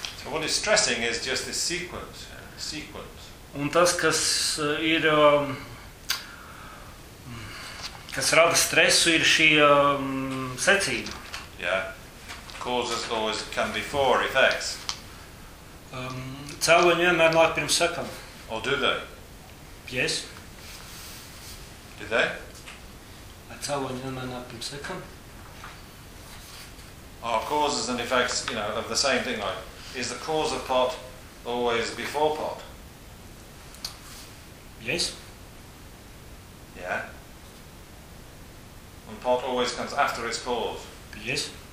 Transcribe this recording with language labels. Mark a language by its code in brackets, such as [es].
[en] So what is stressing is just this sequence. [lv] Un tas, kas ir kas rada stresu, ir šī secība. [en] Yeah. Causes always come before effects. [lv] Cēloņi vienmēr nāk pirms sekām. [en] Or do they? Yes. Do they? [lv] Cēloņi vienmēr nāk pirms sekām. [en] Are causes and effects, you know, of the same thing, like, is the cause of pot always before pot? Yes. Yeah. And pot always comes after its cause. Yes.